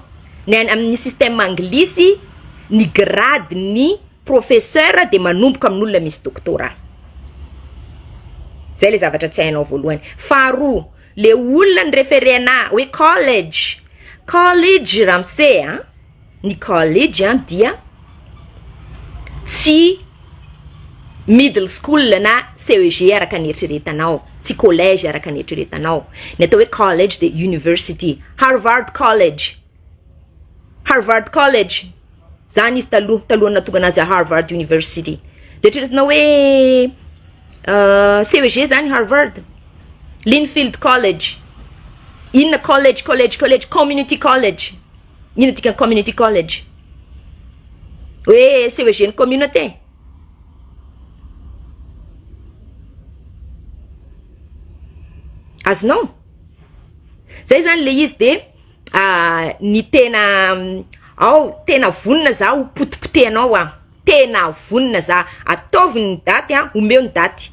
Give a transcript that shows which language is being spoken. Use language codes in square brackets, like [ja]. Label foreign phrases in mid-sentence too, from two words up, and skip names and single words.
[mg] Ny amin'ny système anglisy ny grade ny professeur de manomboka amin'olona misy doctorat. Zay le zavatra tsy hainao voalohany. Faharoa, le olona ny referena hoe college. College ramse, ny college dia tsy [en] middle school [mg] na CEG araka ny eritreretanao, tsy collège araka ny eritreretanao. Ny atao hoe college de university. Harvard College. Harvard College. Zany izy talohana tonga anazy Harvard University. De eritreretanao hoe CEG zany Harvard. Linfield College. Inona college, [en] community college. [mg] Inona tika [en] community college? [mg] Hoe CEG ny communauté. Azonao? Zay zany le izy de ny tena tena vonina za ho potipotehanao tena vonina za ataovy ny daty omeo ny daty.